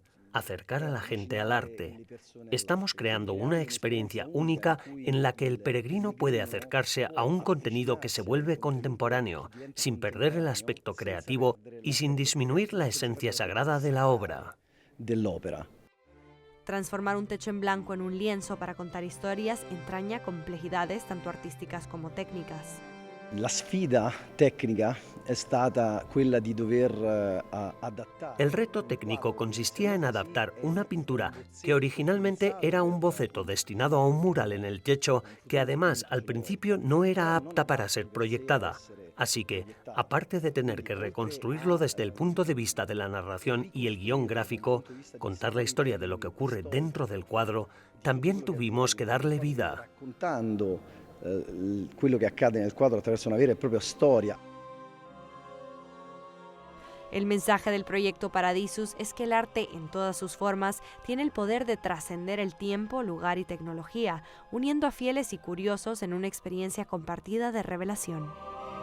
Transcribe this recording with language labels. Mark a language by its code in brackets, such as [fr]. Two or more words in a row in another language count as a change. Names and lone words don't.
[es] Acercar a la gente al arte. Estamos creando una experiencia única en la que el peregrino puede acercarse a un contenido que se vuelve contemporáneo, sin perder el aspecto creativo y sin disminuir la esencia sagrada de la obra. Transformar un techo en blanco en un lienzo para contar historias entraña complejidades tanto artísticas como técnicas. [it] La sfida tecnica è stata quella di dover adattare. [es] El reto técnico consistía en adaptar una pintura que originalmente era un boceto destinado a un mural en el techo que además al principio no era apta para ser proyectada. Así que, aparte de tener que reconstruirlo desde el punto de vista de la narración y el guión gráfico, contar la historia de lo que ocurre dentro del cuadro, también tuvimos que darle vida. [it] Quello che accade nel quadro attraverso una vera e propria storia. [es] El mensaje del proyecto Paradisus es que el arte en todas sus formas tiene el poder de trascender el tiempo, lugar y tecnología, uniendo a fieles y curiosos en una experiencia compartida de revelación.